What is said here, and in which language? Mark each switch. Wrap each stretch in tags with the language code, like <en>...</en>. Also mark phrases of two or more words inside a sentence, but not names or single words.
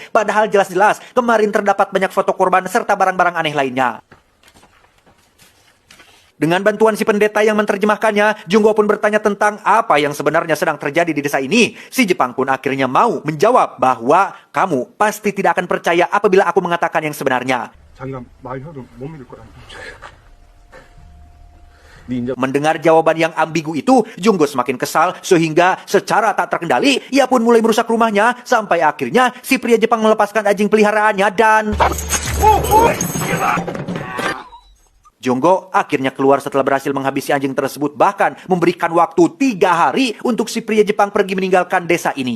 <id>Padahal jelas-jelas kemarin terdapat banyak foto korban serta barang-barang aneh lainnya. Dengan bantuan si pendeta yang menerjemahkannya, Junggo pun bertanya tentang apa yang sebenarnya sedang terjadi di desa ini. Si Jepang pun akhirnya mau menjawab bahwa kamu pasti tidak akan percaya apabila aku mengatakan yang sebenarnya.</id> <ko>자기가 말해도 못 믿을 거라는 거죠.</ko> <id>Mendengar jawaban yang ambigu itu, Junggo semakin kesal sehingga secara tak terkendali, ia pun mulai merusak rumahnya sampai akhirnya si pria Jepang melepaskan anjing peliharaannya dan... Junggo akhirnya keluar setelah berhasil menghabisi anjing tersebut, bahkan memberikan waktu 3 hari untuk si pria Jepang pergi meninggalkan desa ini.</id>